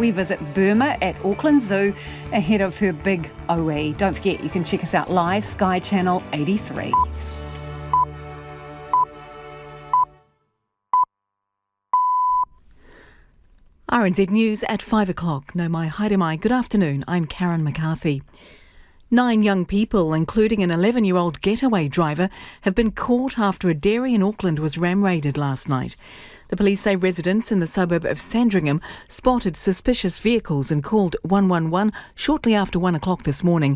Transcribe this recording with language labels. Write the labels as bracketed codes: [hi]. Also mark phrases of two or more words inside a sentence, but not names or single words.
[en] We visit Burma at Auckland Zoo ahead of her big OE. Don't forget, you can check us out live, Sky Channel 83. RNZ News at 5 o'clock. [mi] No mai haere mai. [en] Good afternoon. I'm Karen McCarthy. 9 young people, including an 11-year-old getaway driver, have been caught after a dairy in Auckland was ram-raided last night. The police say residents in the suburb of Sandringham spotted suspicious vehicles and called 111 shortly after 1 o'clock this morning.